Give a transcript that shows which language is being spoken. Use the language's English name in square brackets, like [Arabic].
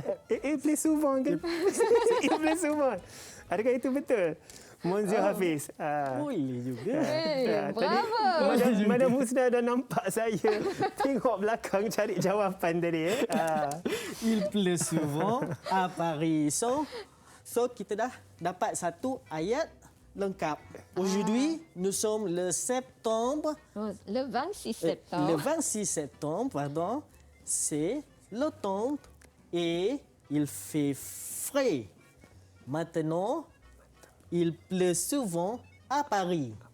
[French] Il pleut souvent ke? Il pleut souvent. [Malay] Adakah itu betul? [French] Monsieur Hafiz. [Malay] Boleh juga. Bravo. Mana Musnah dah nampak saya tengok belakang cari jawapan tadi. [French] Il pleut souvent à Paris. [Malay] So kita dah dapat satu ayat lengkap. [French] Aujourd'hui, nous sommes le septembre. Le 26 Le septembre. 26 septembre, pardon, c'est l'automne et il fait frais. Maintenant, il pleut souvent à Paris.